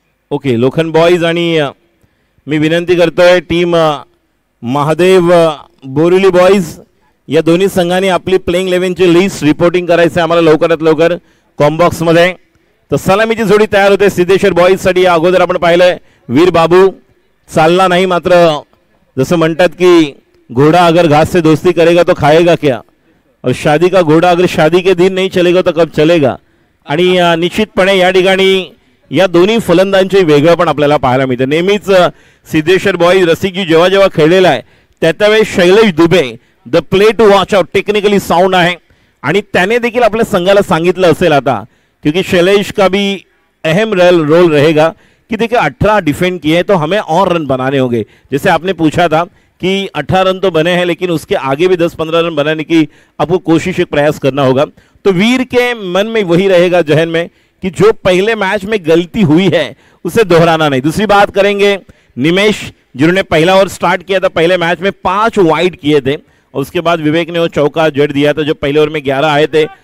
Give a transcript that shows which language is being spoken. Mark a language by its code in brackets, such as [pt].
[mr] Okay, लोखंड boys आणि मी विनंती करतोय टीम महादेव बोरिवली बॉईज या दोन्ही संघांनी आपली प्लेइंग 11ची लिस्ट रिपोर्टिंग करायचं आम्हाला लवकरात लवकर कॉम्बॉक्स मध्ये. तर सलामीची जोडी तयार होते सिद्धेश्वर बॉईज साठी. या अगोदर आपण पाहिलंय वीर बाबू चालला नाही, मात्र जसं म्हणतात की [hi] घोडा अगर घास से दोस्ती करेगा तो खाएगा क्या, और शादी का घोडा अगर शादी के दिन नहीं चलेगा तो कब चलेगा. [mr] आणि निश्चितपणे या ठिकाणी या दोन्ही फलंदाजांचे वेगळं पण आपल्याला पाहायला मिळतं. नेहमीच सिद्धेश्वर बॉईज रसिकजी जेव्हा जेव्हा खेळलेला आहे त्यावेळेस Shailesh Dubey [en] the play to watch out [mr] technically sound आहे आणि त्याने देखील आपल्या संघाला सांगितलं असेल आता, [hi] क्योंकि शैलेश का भी अहम रोल रहेगा कि देखिए 18 डिफेंड किए तो हमें और रन बनाने होंगे. जैसे आपने पूछा था कि 18 रन तो बने हैं लेकिन उसके आगे भी 10-15 रन बनाने की आपको कोशिश एक प्रयास करना होगा. तो वीर के मन में वही रहेगा जहन में कि जो पहले मैच में गलती हुई है उसे दोहराना नहीं. दूसरी बात करेंगे निमेश, जिन्होंने पहला ओवर स्टार्ट किया था, पहले मैच में 5 वाइड किए थे और उसके बाद विवेक ने वो चौका जड़ दिया था जो पहले ओवर में 11 आए थे.